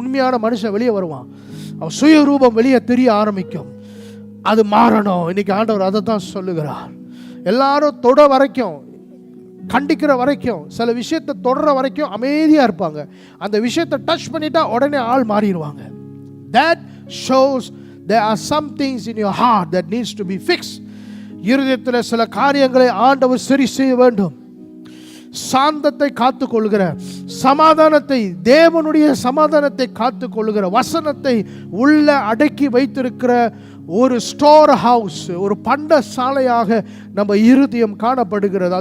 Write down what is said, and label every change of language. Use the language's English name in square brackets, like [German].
[Tamil] உண்மையான மனுஷன் வெளியே வருவான். அவன் சுயரூபம் வெளியே தெரிய ஆரம்பிக்கும். அது மாறணும். இன்னைக்கு ஆண்டவர் அதை தான் சொல்லுகிறார். எல்லாரும் தொட வரைக்கும், கண்டிக்கிற வரைக்கும், சில விஷயத்தை தொடர வரைக்கும் அமைதியாக இருப்பாங்க. அந்த விஷயத்தை டச் பண்ணிட்டா உடனே ஆள் மாறிடுவாங்க. [English] That shows there are some things in your heart that needs to be fixed. [Tamil] இருதயத்தில் சில காரியங்களை ஆண்டவர் சரி செய்ய வேண்டும். சாந்தத்தை காத்துக்கொள்கிற, சமாதானத்தை, தேவனுடைய சமாதானத்தை காத்துக்கொள்கிற வசனத்தை உள்ள அடக்கி வைத்திருக்கிற ஒரு ஸ்டோர் ஹவுஸ், ஒரு பண்ட சாலையாக நம்ம இருதயம் காணப்படுகிறது.